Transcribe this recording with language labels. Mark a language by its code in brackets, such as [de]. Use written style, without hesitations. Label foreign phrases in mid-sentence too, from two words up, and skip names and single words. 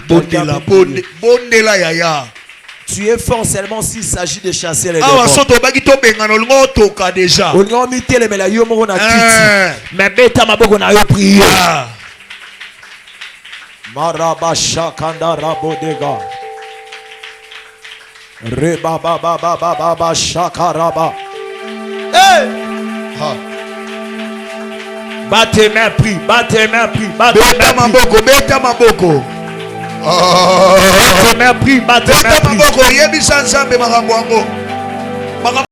[ln] Bondela yaya. [fr] Tu es fort seulement s'il s'agit de chasser les démons. Déjà. [ln] Mais beta maboko na yo prier. Maraba shakanda rabodega. Reba baba baba baba shakaraba. Hey! [fr] Battez main, prie, battez main, prie, battez main, prie. [ln] Beta maboko. [fr] Battez main, prie, battez main, prie.